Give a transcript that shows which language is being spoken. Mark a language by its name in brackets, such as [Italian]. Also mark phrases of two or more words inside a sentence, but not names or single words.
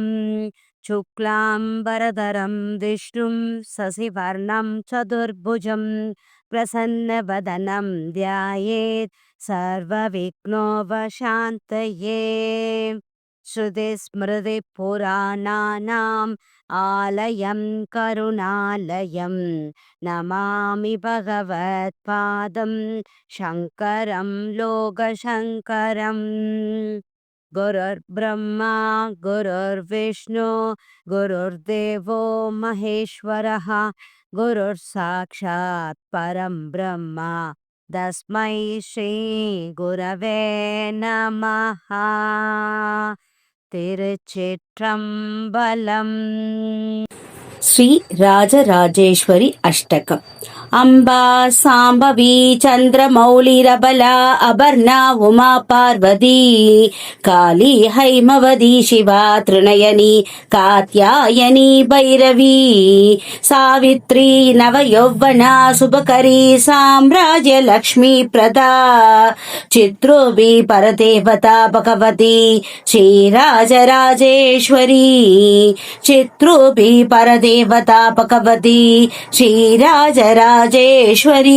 [Sanskrit] शुक्लाम्बरधरं विष्णुं शशिवर्णं चतुर्भुजम् प्रसन्नवदनं ध्यायेत् सर्वविघ्नोपशान्तये. श्रुतिस्मृतिपुराणानाम् आलयं करुणालयम् नमामि भगवत्पादं शङ्करं लोकशङ्करम्. गुरुर् ब्रह्मा गुरुर् विष्णुः गुरुर् देवो महेश्वरः गुरुः साक्षात् परं ब्रह्म तस्मै श्री गुरवे नमः. [Tamil] திருச்சிற்றம்பலம். [Sanskrit] శ్రీ రాజరాజేశ్వరి అష్టకం. अम्बा शाम्भवी चन्द्रमौलिरबला अपर्णा उमा पार्वती काली हैमवती शिवा त्रिनयनी कात्यायनी भैरवी सावित्री नवयौवना शुभकरी साम्राज्य लक्ष्मी प्रदा चिद्रूपी परदेवता भगवती श्रीराजराजेश्वरी चिद्रूपी परदेवता भगवती श्रीराजराजेश्वरी.